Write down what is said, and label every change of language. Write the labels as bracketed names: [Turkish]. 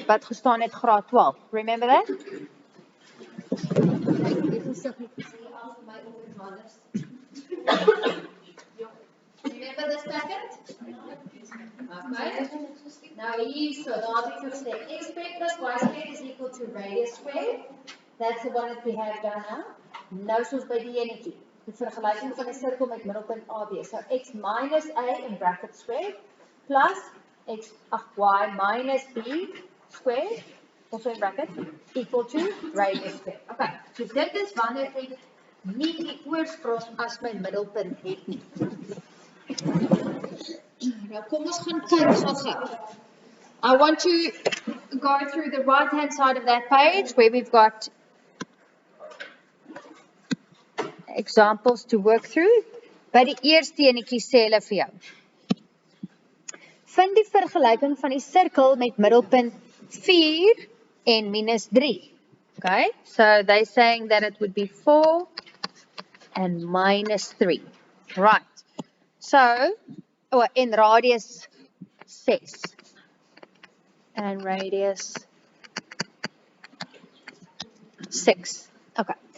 [Afrikaans] Wat gestaan het graad 12. [English] Remember that? Remember the second? Okay. Now here, so [Afrikaans] daar het ek gesê, [English] x squared plus y squared is equal to radius squared. That's the one that we have done now. [Afrikaans] Nou soos by die enetjie. Die vergelijking van die cirkel met middelpunt AB. [English] So x minus a in bracket squared plus y minus b squared, also in bracket, equal to radius squared. [Afrikaans] Okay, so dit is wanneer ek nie die oorsprong as my middelpunt het nie. Nou kom ons gaan kyk gou. [English] I want to go through the right hand side of that page where we've got examples to work through. [Afrikaans] By die eerste enetjie sê hulle vir jou. Vind die vergelijking van die cirkel met middelpunt 4 en minus 3. [English] Okay, so they're saying that it would be 4 and minus 3. Right. So, in radius 6. And radius 6. Okay.